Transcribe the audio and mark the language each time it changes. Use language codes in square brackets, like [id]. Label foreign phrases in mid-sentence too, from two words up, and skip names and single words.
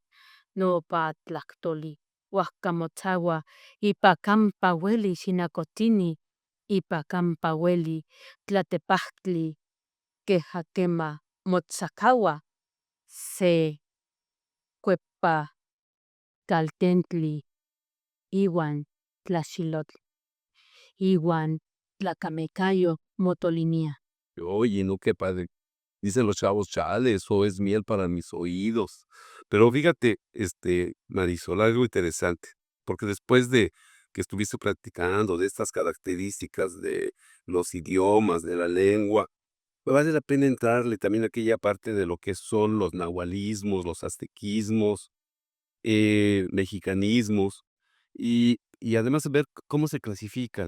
[nhe] nopa tlactoli, huajkamotzaua, ipa campa ueli xinacotini, ipa campa ueli tlatepajtli, quejaquema motzacaua, se cuepa caltentli, iwan tlaxilotl, iwan tlacamecayo motolinia. [es] Oye, no, qué padre. Dicen los chavos: "Chale, eso es miel para mis oídos". Pero fíjate, Marisol, algo interesante, porque después de que estuviste practicando de estas características de los idiomas, de la lengua, vale la pena entrarle también a aquella parte de lo que son los nahualismos, los aztequismos, mexicanismos, y además ver cómo se clasifican.